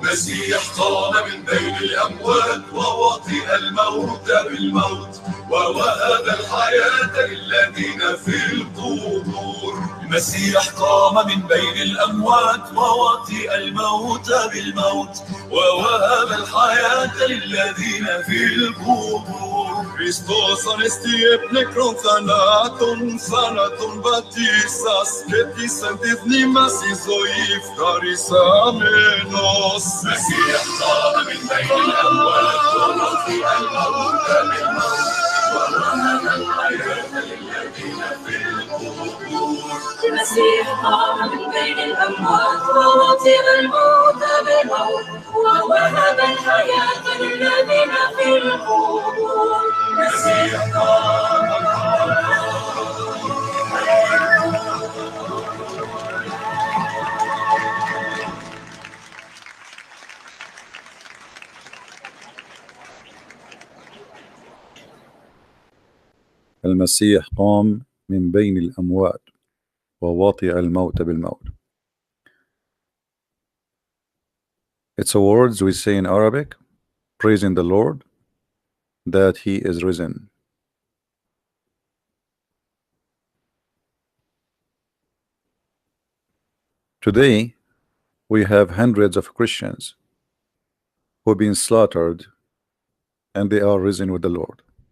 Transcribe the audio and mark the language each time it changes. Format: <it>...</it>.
<ar>المسيح قام من بين الأموات ووطئ الموت بالموت ووهب الحياة للذين في القبور. المسيح قام من بين الأموات ووطئ الموت بالموت ووهب الحياة للذين في القبور.</ar> <el>Χριστός ανεστιέπνεκρον θανάτων βατήσας και της εν τη μνήμας η ζωή ευχαρισάμενος.</el> <ar>Μεσσίας قام من بين الأموات ووطئ الموت بالموت ووهب الحياة للذين في القبور. المسيح قام من بين الأموات ووطئ الموت بالموت ووهب الحياة للذين في القبور. المسيح قام المسيح قام من بين الأموات ووطئ الموت بالموت.</ar> <en>It's a words we say in Arabic, praising the Lord that He is risen. Today, we have hundreds of Christians who have been slaughtered and they are risen with the Lord.</en>